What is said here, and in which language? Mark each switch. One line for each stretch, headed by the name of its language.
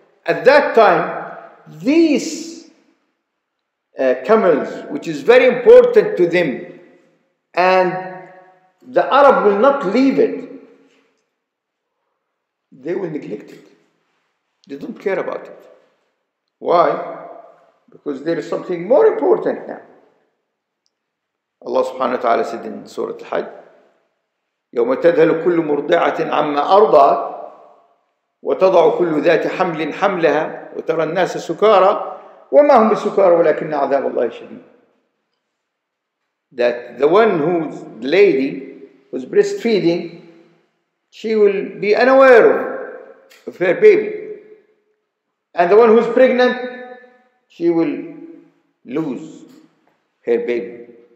English: At that time, these camels, which is very important to them, and the Arab will not leave it, they will neglect it. They don't care about it. Why? Because there is something more important now. Allah subhanahu wa ta'ala said in Surah Al-Hajj,
Arabic: يوم تذهل كل مرضعة عما أرضعت وتضع كل ذات حمل حملها وترى الناس سكارى وما هم بسكارى ولكن عذاب الله شديد.
English: That the one the lady who's breastfeeding, she will be unaware of her baby. And the one who's pregnant, she will lose her baby.